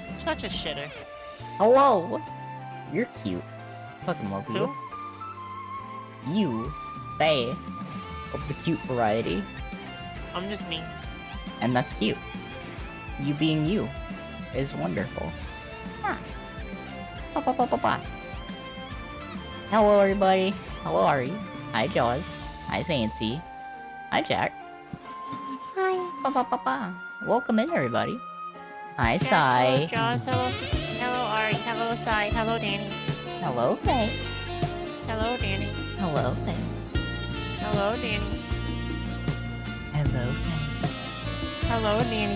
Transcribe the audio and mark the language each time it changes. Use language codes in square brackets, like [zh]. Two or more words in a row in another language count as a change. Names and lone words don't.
[en] Such a shitter. Hello! You're cute. Fucking love you. Who? You, Faye, of the cute variety. I'm just me. And that's cute. You being you is wonderful. Huh. Ba-ba-ba-ba-ba. Hello, everybody. Hello, Ari. Hi, Jaws. Hi, Fancy. Hi, Jack. Hi. Ba-ba-ba-ba. Welcome in, everybody. Hi, Jack, Sai. hello, Jaws, hello, Ari, hello, Sai, hello, Danny. Hello, Faye. Hello, Danny. Hello, Faye. Hello, Danny. Hello, Faye. Hello, Danny.